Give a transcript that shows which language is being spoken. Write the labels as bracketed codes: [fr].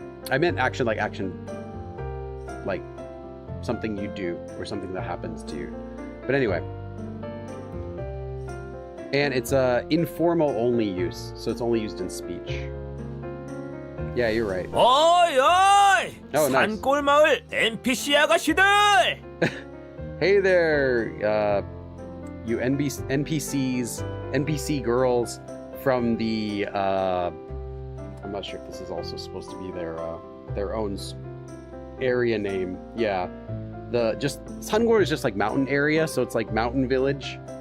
[en] I meant action like something you do or something that happens to you. But anyway. And it's a informal only use, so it's only used in speech. Yeah, you're right. [ko] 어이 어이! [en] Oh, nice. [ko] 산골마을 NPC 아가씨들! [en] Hey there, you NPC girls from the I'm not sure if this is also supposed to be their own area name. Yeah, Sangor is just like mountain area, so it's like mountain village.